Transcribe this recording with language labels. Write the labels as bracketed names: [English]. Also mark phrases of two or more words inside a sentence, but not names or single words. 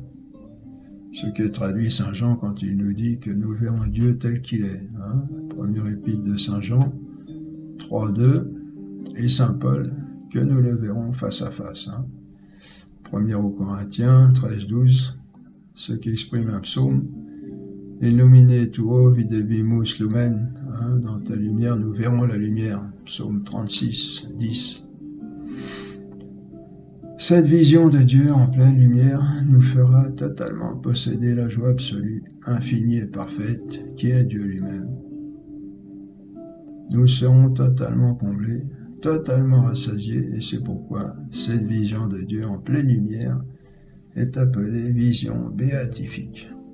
[French] Ce que traduit Saint Jean quand il nous dit que nous verrons Dieu tel qu'il est. Hein. Premier épître de Saint Jean 3.2, et Saint Paul, que nous le verrons face à face. Hein. 1er aux Corinthiens 13.12, ce qui exprime un psaume, [Latin] Illumine tuo videbimus lumen, [French] hein, dans ta lumière nous verrons la lumière, psaume 36, 10. Cette vision de Dieu en pleine lumière nous fera totalement posséder la joie absolue, infinie et parfaite, qui est Dieu lui-même. Nous serons totalement comblés, totalement rassasiés, et c'est pourquoi cette vision de Dieu en pleine lumière est appelée vision béatifique.